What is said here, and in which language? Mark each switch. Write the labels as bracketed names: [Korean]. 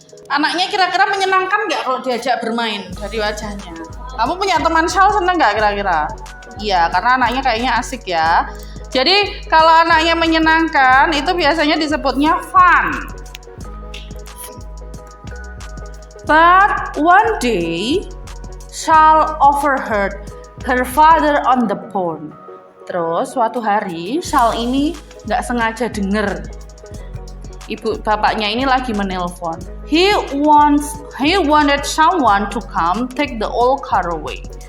[Indonesian] Anaknya kira-kira menyenangkan nggak kalau diajak bermain dari wajahnya? Kamu punya teman Shal seneng nggak kira-kira? Iya, karena anaknya kayaknya asik ya. Jadi kalau anaknya menyenangkan itu biasanya disebutnya fun. [English] But one day, Shal overheard her father on the phone. [Indonesian] Terus suatu hari Shal ini nggak sengaja denger bapaknya ini lagi menelpon. [English] He wanted someone to come take the old car away.